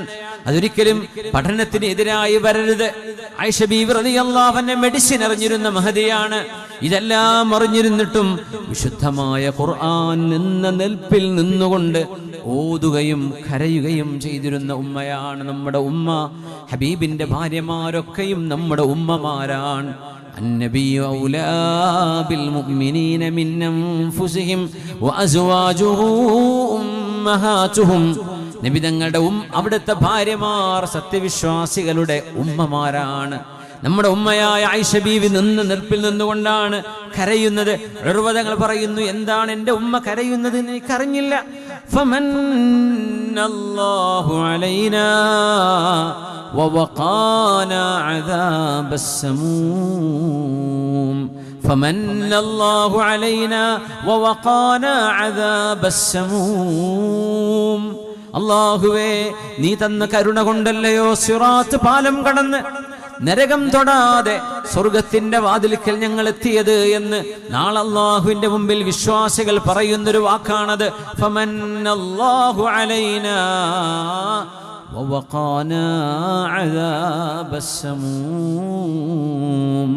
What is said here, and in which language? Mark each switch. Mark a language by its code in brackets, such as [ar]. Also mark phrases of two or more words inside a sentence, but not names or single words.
[ml] അതൊരിക്കലും പഠനത്തിന് എതിരായി വരരുത്. ആയിഷ ബീവി [ar] رضي الله عنها [ml] മെഡിസിൻ അറിഞ്ഞിരുന്ന മഹദിയാണ്. ഇതെല്ലാം അറിഞ്ഞിരുന്നിട്ടും വിശുദ്ധമായ ഖുർആൻ നിന്ന നിൽപ്പിൽ നിന്നുകൊണ്ട് ഓതുകയും കരയുകയും ചെയ്തിരുന്ന ഉമ്മയാണ് നമ്മുടെ ഉമ്മ. ഹബീബിന്റെ ഭാര്യമാരൊക്കെയും നമ്മുടെ ഉമ്മമാരാണ്. [ar] النبي أولى بالمؤمنين من أنفسهم وأزواجه أمهاتهم. [ml] നബി തങ്ങളുടെ അവിടുത്തെ ഭാര്യമാർ സത്യവിശ്വാസികളുടെ ഉമ്മമാരാണ്. നമ്മുടെ ഉമ്മയായ ആയിഷ ബീവി നിൽപ്പിൽ നിന്നുകൊണ്ടാണ് കരയുന്നത്. ഉർവതങ്ങൾ പറയുന്നു, എന്താണ് എൻ്റെ ഉമ്മ കരയുന്നത് എന്ന് എനിക്കറിഞ്ഞില്ല. [ar] فمن الله علينا ووقانا عذاب السموم فمن الله علينا ووقانا عذاب السموم [ml] അല്ലാഹുവേ നീ തന്ന കരുണ കൊണ്ടല്ലയോ സിറാത്ത് പാലം കടന്ന് നരകം തൊടാതെ സ്വർഗത്തിന്റെ വാതിൽക്കൽ ഞങ്ങൾ എത്തിയത് എന്ന് നാളെ അല്ലാഹുവിന്റെ മുമ്പിൽ വിശ്വാസികൾ പറയുന്നൊരു വാക്കാണത്. [ar] فمن الله علينا ووقانا عذاب السموم.